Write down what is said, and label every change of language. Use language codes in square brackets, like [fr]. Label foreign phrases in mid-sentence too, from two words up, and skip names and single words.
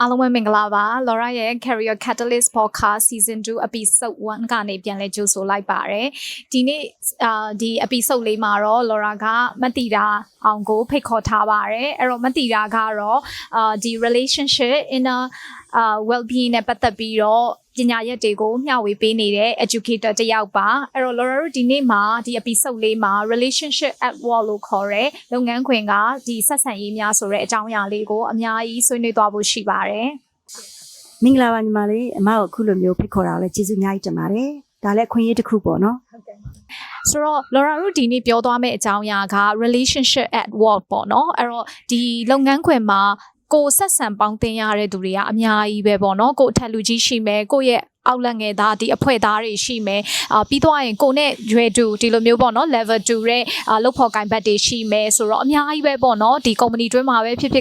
[my] အားလုံးပဲမင်္ဂလာပါ Laura ရဲ့ Career Catalyst Podcast [en] Season 2 Episode 1 [my] ကနေပြန်လဲကြိုဆိုလိုက်ပါတယ်ဒီနေ့ဒီ episode လေးမှာတော့ Laura ကမတိတာအောင်ကိုဖိတ်ခေါ်ထားပါတယ်အဲ့တော့မတိတာကတော့ဒီ [en] relationship inner well-being [my] နဲ့ပတ်သက်ပြီးတော့ပညာရပ်တွေကိုမျှဝေပေးနေတဲ့ educator တစ်ယောက်ပါအဲ့တော့ Laura တို့ဒီနေ့မှာဒီ episode လေးမှာ [en] relationship at work [my] လို့ခေါ်တဲ့လုပ်ငန်းခွင်ကဒီဆက်ဆံရေးများဆိုတဲ့အကြောင်းအရာလေးကိုအများကြီးဆွေးနွေးသွားဖို့ရှိပါတယ် မင်္ဂလာပါညီမလေးအမကိုအခုလိုမျိုးဖိတ်ခေါ်တာလည်းကျေးဇူးအများကြီးတင်ပါတယ်ဒါလည်းအခွင့်အရေးတစ်ခုပေါ့နော် ဟုတ်ကဲ့ဆိုတော့ Laura တို့ဒီနေ့ပြောသွားမယ့်အကြောင်းအရာက [en] relationship at work [my] ပေါ့နော်အဲ့တော့ဒီလုပ်ငန်းခွင်မှာကိုဆက်ဆံပေါင်းတင်ရတဲ့သူတွေကအများကြီးပဲပေါ့နော်ကိုအထက်လူကြီးရှိမယ်ကိုရဲ့အောက်လက်ငယ်သားဒီအဖွဲ့သားတွေရှိမယ်ပြီးသွားရင်ကိုနဲ့ရွယ်တူဒီလိုမျိုးပေါ့နော် level 2ရဲ့လုပ်ဖို့ကိုင်ဘတ်တွေရှိမယ်ဆိုတော့အများကြီးပဲပေါ့နော်ဒီ company တွင်းမှာပဲဖြစ်ဖြစ်